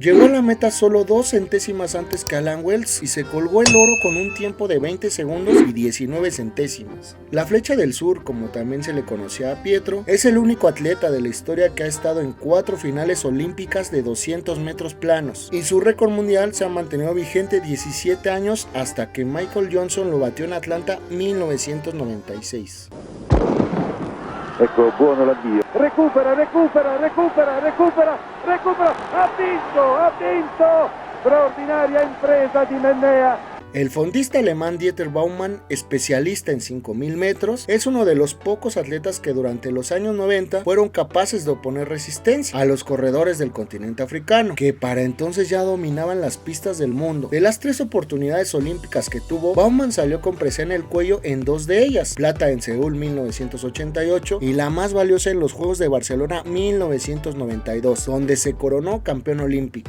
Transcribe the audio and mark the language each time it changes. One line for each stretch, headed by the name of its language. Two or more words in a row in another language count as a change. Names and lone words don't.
Spanish: Llegó a la meta solo 2 centésimas antes que Alan Wells y se colgó el oro con un tiempo de 20 segundos y 19 centésimas. La Flecha del Sur, como también se le conocía a Pietro, es el único atleta de la historia que ha estado en 4 finales olímpicas de 200 metros planos, y su récord mundial se ha mantenido vigente 17 años hasta que Michael Johnson lo batió en Atlanta 1996.
Italian: Ecco, buono l'avvio. Recupera, ha vinto! Straordinaria impresa di Menea.
Spanish: El fondista alemán Dieter Baumann, especialista en 5000 metros, es uno de los pocos atletas que durante los años 90 fueron capaces de oponer resistencia a los corredores del continente africano, que para entonces ya dominaban las pistas del mundo. De las 3 oportunidades olímpicas que tuvo, Baumann salió con presea en el cuello en 2 de ellas, plata en Seúl 1988 y la más valiosa en los Juegos de Barcelona 1992, donde se coronó campeón olímpico.